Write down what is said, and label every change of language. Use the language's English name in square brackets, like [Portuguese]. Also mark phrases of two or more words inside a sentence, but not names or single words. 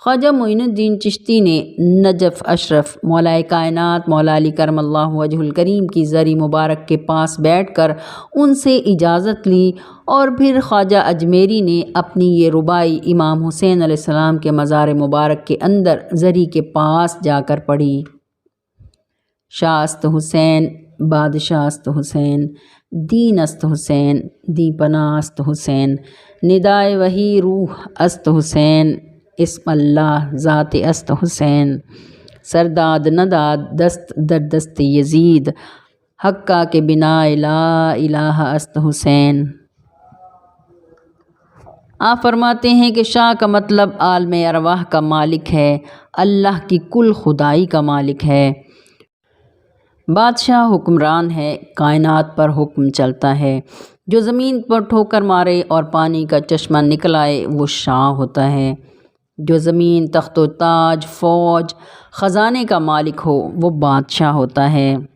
[Urdu] خواجہ معین الدین چشتی نے نجف اشرف مولا کائنات مولا علی [Arabic] کرم اللہ وجہ الکریم [Urdu] کی زری مبارک کے پاس بیٹھ کر ان سے اجازت لی، اور پھر خواجہ اجمیری نے اپنی یہ ربائی امام حسین [Arabic] علیہ السلام [Urdu] کے مزار مبارک کے اندر زری کے پاس جا کر پڑھی۔ [Persian] شاہ است حسین، بادشاہ است حسین، دین است حسین، دی پناہ است حسین، ندائے وہی روح است حسین، اسم اللہ ذات است حسین، سرداد نداد دست در دست یزید، حقہ کے بنا [Arabic] لا الہ [Persian] است حسین۔ [Urdu] آپ فرماتے ہیں کہ شاہ کا مطلب عالم ارواح کا مالک ہے، اللہ کی کل خدائی کا مالک ہے۔ بادشاہ حکمران ہے، کائنات پر حکم چلتا ہے، جو زمین پر ٹھوکر مارے اور پانی کا چشمہ نکل آئے وہ شاہ ہوتا ہے، جو زمین تخت و تاج فوج خزانے کا مالک ہو وہ بادشاہ ہوتا ہے۔